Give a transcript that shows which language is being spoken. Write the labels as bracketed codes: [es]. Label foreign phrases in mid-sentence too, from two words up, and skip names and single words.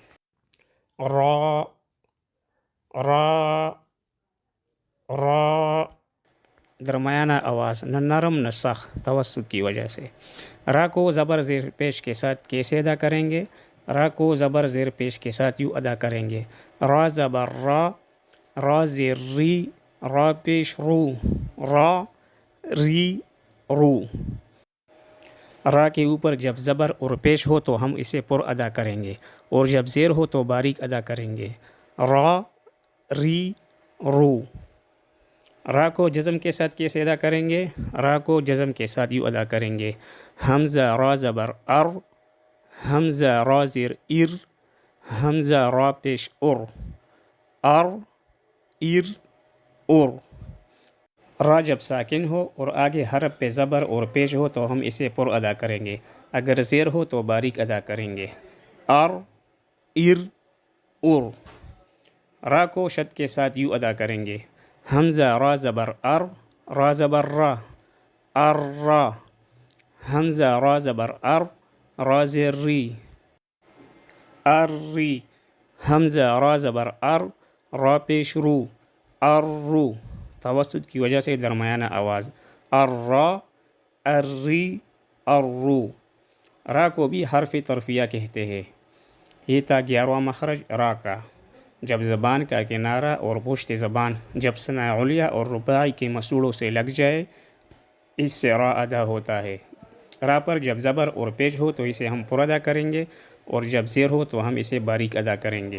[ur] را را را، درمیانہ آواز، نہ نرم نہ سخت، توسط کی وجہ سے. را کو زبر زیر پیش کے ساتھ کیسے ادا کریں گے؟ را کو زبر زیر پیش کے ساتھ یوں ادا کریں گے: را زبر را، را زیر ری، را پیش رو، را ری رو. را کے اوپر جب زبر اور پیش ہو تو ہم اسے پر ادا کریں گے، اور جب زیر ہو تو باریک ادا کریں گے: را ری رو. را کو جزم کے ساتھ کیسے ادا کریں گے؟ را کو جزم کے ساتھ یوں ادا کریں گے: حمزہ را زبر ار، حمزہ را زیر ار، حمزہ را پیش ار، ار ار ار. را جب ساکن ہو اور آگے حرف پہ زبر اور پیش ہو تو ہم اسے پر ادا کریں گے، اگر زیر ہو تو باریک ادا کریں گے: ار ار ار. را کو شد کے ساتھ یوں ادا کریں گے: حمزہ را زبر ار، را زبر را، ار را. حمزہ را زبر ار، را زیر ری، ار ری. حمزہ را زبر ار، را پیش رو، ار رو. توسط کی وجہ سے درمیانہ آواز: ار را، ار ری، ار رو. را کو بھی حرف طرفیہ کہتے ہیں. یہ تھا 11واں مخرج را کا. جب زبان کا کنارہ اور پشت زبان جب ثناء علیہ اور رباعی کے مصولوں سے لگ جائے، اس سے را ادا ہوتا ہے. را پر جب زبر اور پیش ہو تو اسے ہم پر ادا کریں گے، اور جب زیر ہو تو ہم اسے باریک ادا کریں گے.